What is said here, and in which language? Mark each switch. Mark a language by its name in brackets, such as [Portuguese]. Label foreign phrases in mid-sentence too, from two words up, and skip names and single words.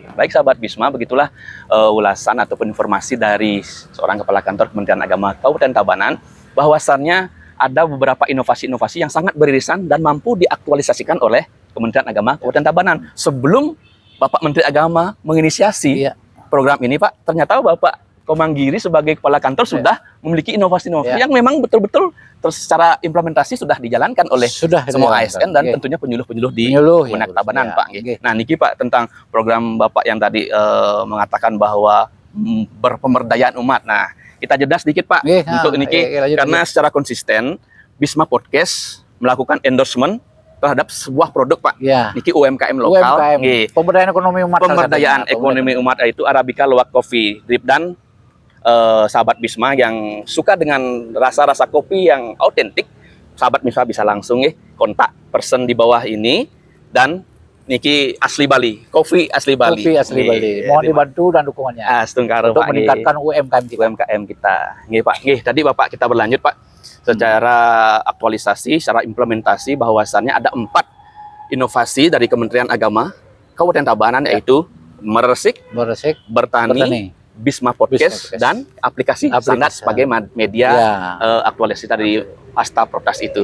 [Indonesian] Baik sahabat Bisma, begitulah ulasan ataupun informasi dari seorang kepala kantor Kementerian Agama Kabupaten Tabanan, bahwasannya ada beberapa inovasi-inovasi yang sangat beririsan dan mampu diaktualisasikan oleh Kementerian Agama Kabupaten Tabanan. Sebelum Bapak Menteri Agama menginisiasi program ini, Pak, ternyata Bapak Komanggiri sebagai kepala kantor sudah memiliki inovasi-inovasi yang memang betul-betul secara implementasi sudah dijalankan oleh semua ASN dan tentunya penyuluh-penyuluh di Kemenak Tabanan, Pak. Nah, niki Pak, tentang program Bapak yang tadi mengatakan bahwa berpemberdayaan umat. Nah, kita jeda sedikit, Pak, untuk niki karena secara konsisten Bisma Podcast melakukan endorsement terhadap sebuah produk, Pak. Niki UMKM lokal. Pemberdayaan ekonomi umat. Pemberdayaan ekonomi umat itu Arabica Luwak Coffee Drip. Dan sahabat Bisma yang suka dengan rasa-rasa kopi yang autentik, sahabat Bisma bisa langsung kontak person di bawah ini dan niki asli Bali, kopi asli Bali. Kopi asli Bali. Mohon dibantu dan dukungannya Setungkar untuk Pak meningkatkan UMKM kita. UMKM kita. Nggih Pak. Nggih, tadi Bapak kita berlanjut Pak secara aktualisasi, secara implementasi bahwasannya ada 4 inovasi dari Kementerian Agama Kabupaten Tabanan yaitu meresik, bertani, Bisma Podcast, dan aplikasi standar sebagai media aktualisasi dari Asta Propdas itu.